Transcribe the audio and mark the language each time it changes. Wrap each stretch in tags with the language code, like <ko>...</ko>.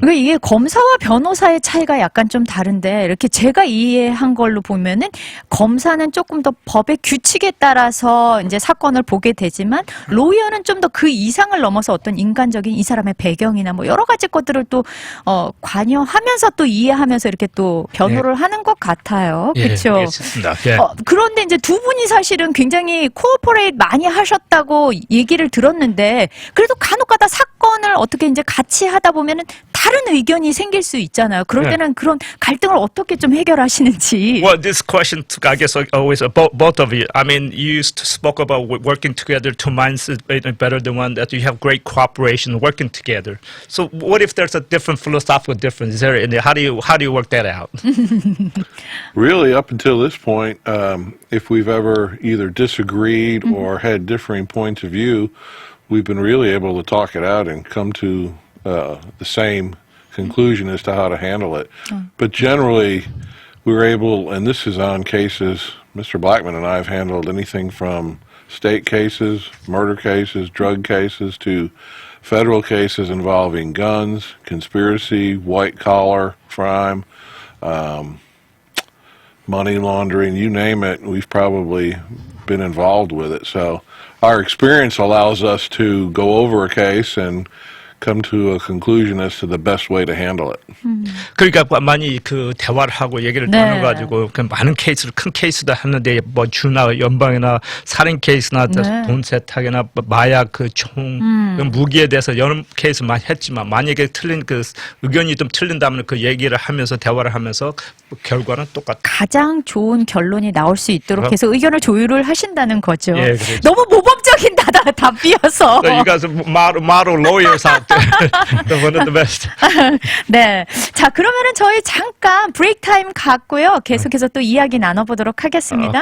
<ko>그러니까 이게 검사와 변호사의 차이가 약간 좀 다른데 이렇게 제가 이해한 걸로 보면은 검사는 조금 더 법의 규칙에 따라서 이제 사건을 보게 되지만 로이어는 좀 더 그 이상을 넘어서 어떤 인간적인 이 사람의 배경이나 뭐 여러 가지 것들을 또 관여하면서 또 이해하면서 이렇게 또 변호를 하는 것 같아요. 그렇죠? 그렇습니다. 예. 그런데 이제 두 분이 사실은 굉장히 코어포레이트 많이 하셨다고 얘기를 들었는데 그래도 간혹가다 사건을 어떻게 이제 같이 하다 보면은 다른 의견이 생길 수 있잖아요. 그럴 네. 때는 그런 갈등을 어떻게 좀 해결하시는지.</ko> <en>Well, this question, I guess, always about both of you. I mean, you spoke about working together. Two minds is better than one. That you have great cooperation, working together. So, what if there's a different philosophical difference? Is there? How do you work that out? Really, up until this point, if we've ever either disagreed or had differing points of view, we've been really able to talk it out and come to the same conclusion as to how to handle it. But generally, we were able, and this is on cases, Mr. Blackman and I have handled anything from state cases, murder cases, drug cases, to federal cases involving guns, conspiracy, white collar crime, money laundering, you name it, we've probably been involved with it. So our experience allows us to go over a case and come to a conclusion as to the best way to handle it.</en> <ko>그러니까 많이 그 대화를 하고 얘기를 네. 나눠가지고 그 많은 케이스를 큰 케이스도 하는데 뭐 주나 연방이나 살인 케이스나 네. 돈 세탁이나 마약 그 총 무기에 대해서 여러 케이스 많이 했지만 만약에 틀린 그 의견이 좀 틀린다면 그 얘기를 하면서 대화를 하면서 결과는 똑같아. 가장 좋은 결론이 나올 수 있도록 그럼. 해서 의견을 조율을 하신다는 거죠. 예, 그렇죠. 너무 모범적인 답이어서.</ko> <en>So you guys are model lawyers out there. They're one of the best.</en> <ko>네. 자, 그러면은 저희 잠깐 브레이크 타임 갖고요. 계속해서 또 이야기 나눠보도록 하겠습니다.</ko>